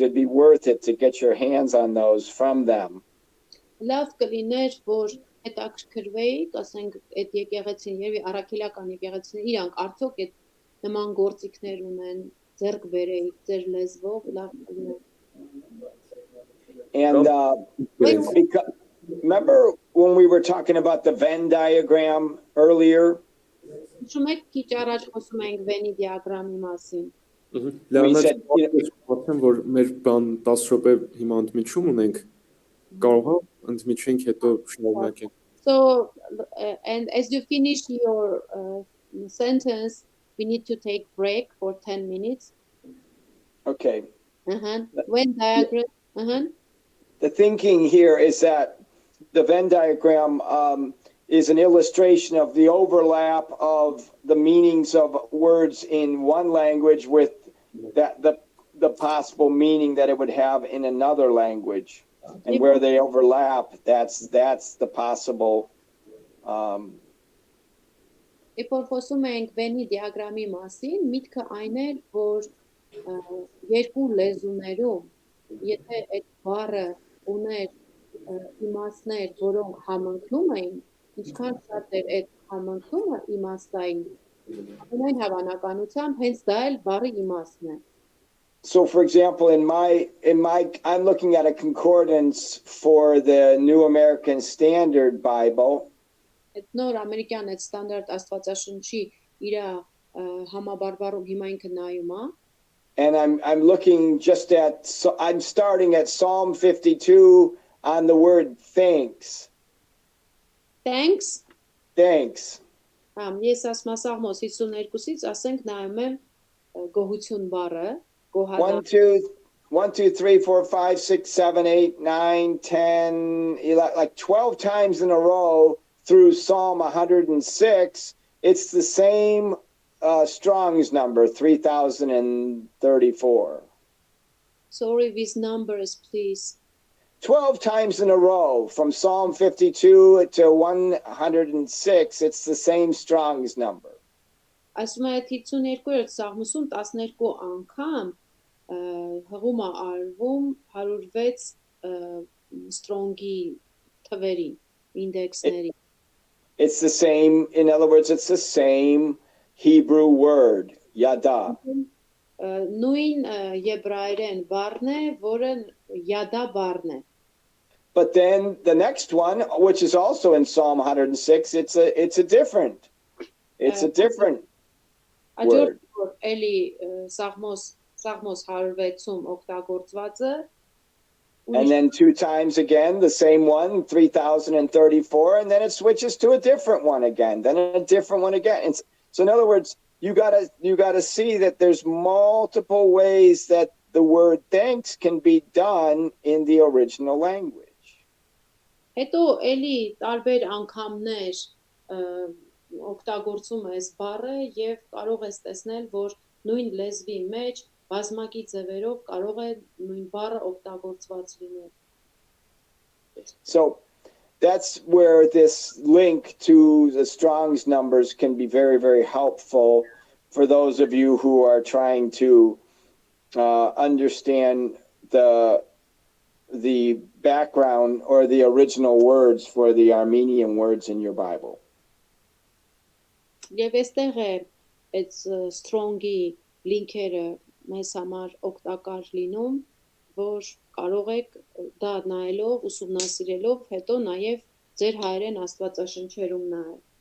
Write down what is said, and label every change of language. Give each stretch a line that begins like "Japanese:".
English: It'd be worth it to get your hands on those from them.
Armenian: Լավ կլիներ, որ հետաքրքրվեիք, ասենք այդ եկեղեցին, երևի առաքելական եկեղեցին, իրանք արդյոք այդ նման գործիքներ ունեն, ձեռք բերեիք ձեր լեզվով, լավ կլիներ։
English: And remember when we were talking about the Venn diagram earlier?
Armenian: Հիշում եք քիչ առաջ խոսում էինք Venn diagram-ի մասին։ Լեոնարդ, ասեմ, որ մեր բան 10 րոպե հիմա ընդմիջում ունենք, կարող է ընդմիջենք հետո շնորհակալ։
English: So, and as you finish your sentence, we need to take break for 10 minutes. Okay. Venn diagram. The thinking here is that the Venn diagram is an illustration of the overlap of the meanings of words in one language with the possible meaning that it would have in another language. And where they overlap, that's the possible.
Armenian: Երբ որ խոսում ենք Venn diagram-ի մասին, միտքը այն է, որ երկու լեզուներում, եթե այդ բառը ուներ իմաստներ, որոնք համընկնում էին, ինչքան շատ էր այդ համընկնումը իմաստային, ամենայն հավանականությամբ հենց դա էլ բառի իմաստն է։
English: So, for example, I'm looking at a concordance for the New American Standard Bible.
Armenian: Այդ նոր ամերիկյան այդ ստանդարտ աստվածաշնչի իր համաբարբարում հիմա ինքը նայում է։
English: And I'm looking I'm starting at Psalm 52 on the word thanks. Thanks. Thanks.
Armenian: Ես ասում եմ Սաղմոս 52-ից, ասենք նայում եմ գոհություն բառը,
English: 1, 2, 3, 4, 5, 6, 7, 8, 9, 10, 11, like 12 times in a row through Psalm 106. It's the same Strong's number, 3034. Sorry, with numbers, please. 12 times in a row from Psalm 52 to 106. It's the same Strong's number.
Armenian: Ասում է 52-րդ Սաղմոսում 12 անգամ հղում է արվում 106 Strong-ի թվերի, ինդեքսների։
English: It's the same, in other words, it's the same Hebrew word, yada.
Armenian: Նույն եբրայերեն բառն է, որը yada բառն է։
English: But then the next one, which is also in Psalm 106, it's a different.
Armenian: Աջորդ
English: word.
Armenian: որ էլի Սաղմոս 106-ում օգտագործված է,
English: And then two times again, the same one, 3034, and then it switches to a different one again, then a different one again. So in other words, you gotta see that there's multiple ways that the word thanks can be done in the original language.
Armenian: հետո էլի տարբեր անգամներ օգտագործում ես բառը եւ կարող ես տեսնել, որ նույն լեզվի մեջ բազմակի ձևերով կարող է նույն բառը օգտագործված լինել։
English: So that's where this link to the Strong's numbers can be very, very helpful for those of you who are trying to understand the background or the original words for the Armenian words in your Bible.
Armenian: Եվ այստեղ է այդ strong-ի լինքերը մեզ համար օգտակար լինում, որ կարող եք դա նայելով, ուսումնասիրելով, հետո նաև ձեր հայերեն աստվածաշնչերում նայել։